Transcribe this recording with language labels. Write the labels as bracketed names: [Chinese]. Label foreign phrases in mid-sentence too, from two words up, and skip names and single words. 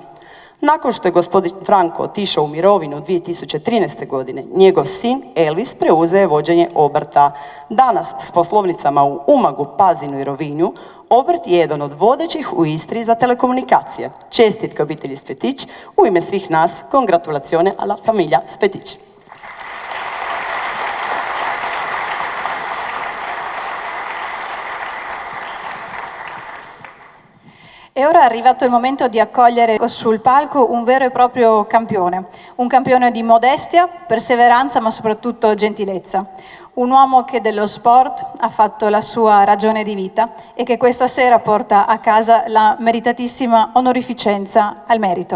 [Croatian] Nakon što je gospodin Franko otišao u mirovinu 2013. godine, njegov sin Elvis preuzeo je vođenje obrta. Danas s poslovnicama u Umagu, Pazinu i Rovinju, obrt je jedan od vodećih u Istri za telekomunikacije. Čestitke obitelji Spetić, u ime svih nas, [Italian] congratulazione alla famiglia Spetić. E ora è arrivato il momento di accogliere sul palco un vero e proprio campione, un campione di modestia, perseveranza ma soprattutto gentilezza. Un uomo che dello sport ha fatto la sua ragione di vita e che questa sera porta a casa la meritatissima onorificenza al merito.